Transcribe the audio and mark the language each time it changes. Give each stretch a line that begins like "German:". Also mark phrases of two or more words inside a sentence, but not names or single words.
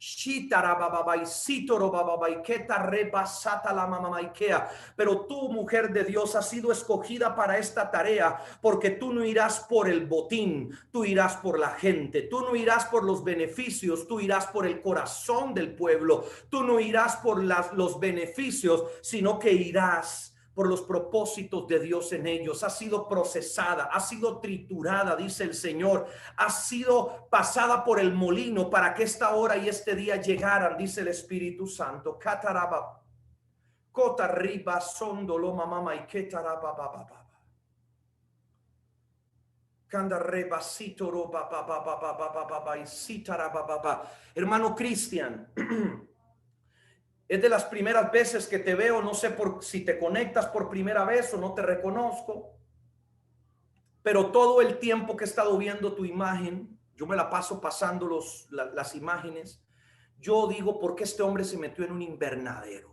Spanish: Pero tú, mujer de Dios, has sido escogida para esta tarea, porque tú no irás por el botín, tú irás por la gente, tú no irás por los beneficios, tú irás por el corazón del pueblo, tú no irás por los beneficios, sino que irás por los propósitos de Dios en ellos. Ha sido procesada, ha sido triturada, dice el Señor, ha sido pasada por el molino para que esta hora y este día llegaran, dice el Espíritu Santo. Cataraba, cota riba sondolo mamama y ketaraba baba. Hermano Cristian, es de las primeras veces que te veo, no sé si te conectas por primera vez o no te reconozco, pero todo el tiempo que he estado viendo tu imagen, yo me la paso pasando las imágenes, yo digo, ¿por qué este hombre se metió en un invernadero?